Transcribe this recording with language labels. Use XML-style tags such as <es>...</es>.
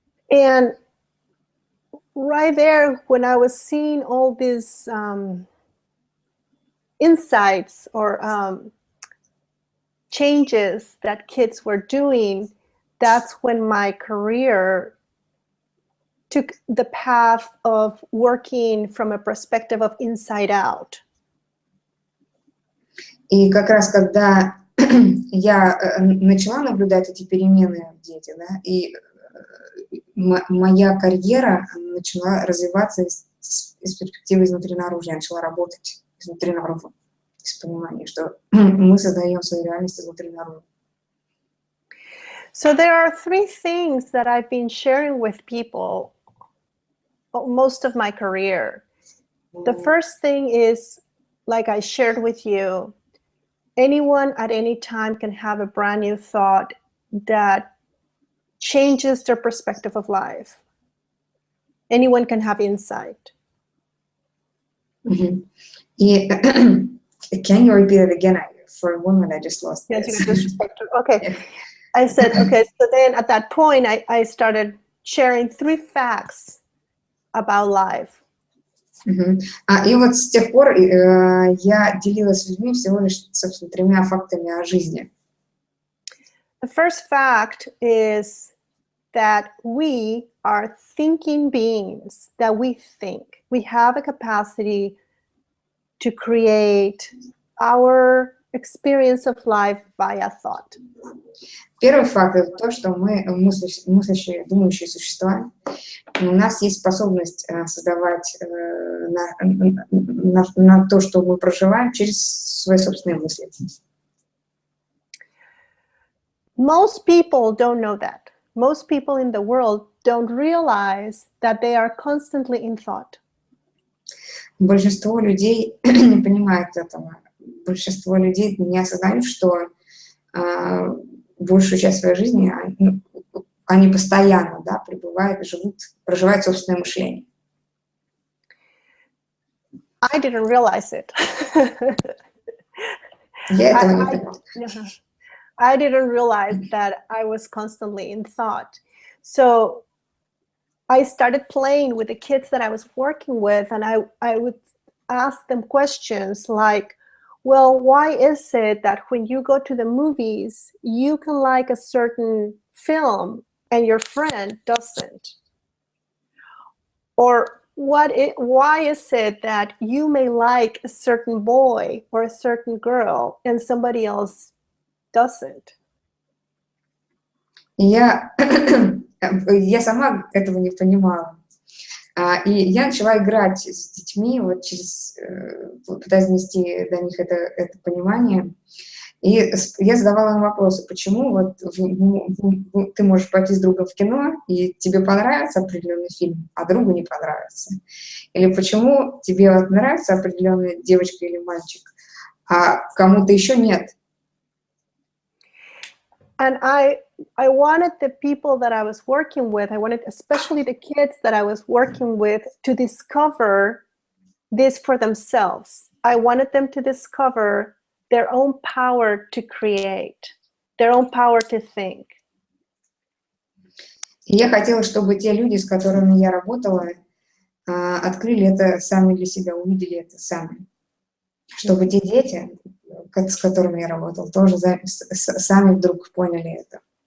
<en>And right there, when I was seeing all these insights or changes that kids were doing, that's when my career took the path of working from a perspective of inside out.</en> <ru>И как раз когда я начала наблюдать эти перемены в детях, да, и моя карьера начала развиваться из перспективы изнутри наружу, я начала работать изнутри наружу, с пониманием, что мы создаем свою реальность изнутри наружу.</ru> <en>So there are three things that I've been sharing with people most of my career. The first thing is, like I shared with you, anyone at any time can have a brand new thought that changes their perspective of life. Anyone can have insight. И can you repeat it again? For a moment, I just lost Yes, this. you can disrespect it. Okay. I said, okay, so then at that point, I started sharing 3 facts about life.</en> <ru>И вот с тех пор я делилась с людьми всего лишь, собственно, 3 фактами о жизни.</ru> <en>The first fact is that we are thinking beings, that we think. We have a capacity to create our experience of life via thought.</en> <ru>Первый факт — это то, что мы мыслящие, думающие существа. У нас есть способность создавать на то, что мы проживаем, через свои собственные мысли.</ru> <en>Most people don't know that. Most people in the world don't realize that they are constantly in thought.</en> <ru>Большинство людей не понимают этого. Большинство людей не осознают, что большую часть своей жизни они постоянно, да, проживают собственное мышление.</ru> <en>I didn't realize it.</en> <ru>Я этого не понимала.</ru> <en>I didn't realize that I was constantly in thought. So I started playing with the kids that I was working with, and I would ask them questions like, well, why is it that when you go to the movies, you can like a certain film and your friend doesn't? Or why is it that you may like a certain boy or a certain girl and somebody else doesn't?</en> <ru>Я сама этого не понимала. И я начала играть с детьми, вот пытаясь донести до них это понимание. И я задавала им вопросы, почему вот ты можешь пойти с другом в кино, и тебе понравится определенный фильм, а другу не понравится. Или почему тебе вот нравится определенная девочка или мальчик, а кому-то еще нет.</ru> <en>And I wanted the people that I was working with, I wanted especially the kids that I was working with to discover this for themselves. I wanted them to discover their own power to create, their own power to think.</en> <ru>И я хотела, чтобы те люди, с которыми я работала, открыли это сами для себя, увидели это сами. Чтобы те дети, с которыми я работала, тоже сами вдруг поняли это.</ru>